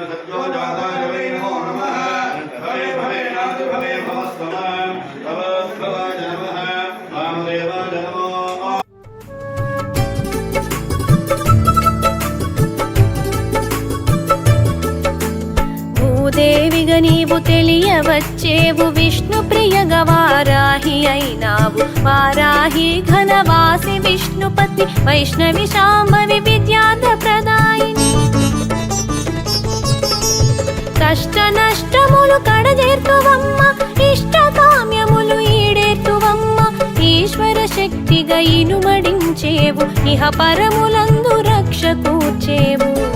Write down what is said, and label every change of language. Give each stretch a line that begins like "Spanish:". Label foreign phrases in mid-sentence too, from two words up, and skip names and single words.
Sanskrit: यो जाताय वै नमो नमः भवे भवे नाथ भवे भवस्तमः भवद्भवाय नमः वामदेवाय नमो
Telugu: భూదేవిగా నీవు తెలియవచ్చేవు విష్ణు ప్రియగ వారాహి అయినావు వారాహి ఘనవాసి విష్ణుపతి వైష్ణవి శాంభవి విద్యార్థ ప్రదాయిని కష్ట నష్టములు కడజేర్తువమ్మ ఇష్ట కామ్యములు ఈడేర్తువమ్మ ఈశ్వర శక్తిగా ఇనుమడించేవు ఇహ పరములందు రక్ష కూర్చేవు